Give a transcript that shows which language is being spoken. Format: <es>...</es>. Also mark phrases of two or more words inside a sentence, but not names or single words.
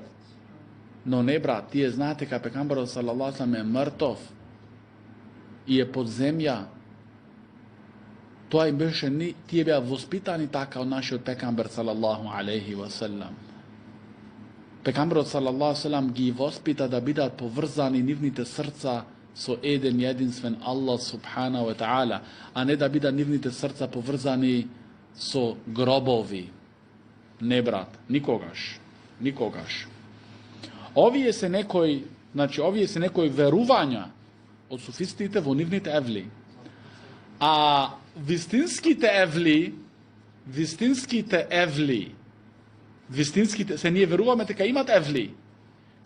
<mk>Но не, брат, тие знаете дека пекамберот</mk> <ar>صلى الله عليه</ar> <mk>е мртов и е под земја. Тоа им беше, тие беа воспитани така од нашиот пекамбер</mk> <ar>صلى الله عليه وسلم.</ar> <mk>Пекамберот</mk> <ar>صلى الله عليه</ar> <mk>ги воспита да бидат поврзани нивните срца со еден единствен</mk> <ar>الله سبحانه وتعالى,</ar> <mk>а не да бидат нивните срца поврзани со гробови. Не, брат, никогаш. Овие се некои верувања од суфистите во нивните евли. А вистинските евли, се ние веруваме дека имат евли.</mk>